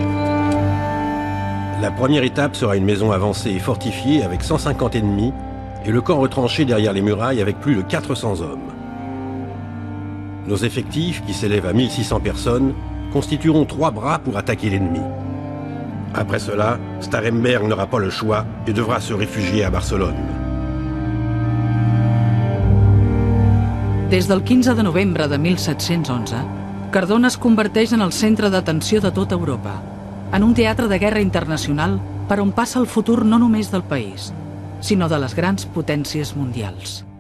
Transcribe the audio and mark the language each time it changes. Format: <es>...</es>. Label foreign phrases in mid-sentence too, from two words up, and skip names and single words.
<fr>La première étape sera une maison avancée et fortifiée avec 150 ennemis et le camp retranché derrière les murailles avec plus de 400 hommes. Nos effectifs, qui s'élèvent à 1600 personnes, constitueront 3 bras pour attaquer l'ennemi. Après cela, Starhemberg n'aura pas le choix et devra se réfugier à Barcelone.</fr> <ca>Des del 15 de novembre de 1711, Cardona es converteix en el centre d'atenció de tota Europa, en un teatre de guerra internacional per on passa el futur no només del país, sinó de les grans potències mundials.</ca>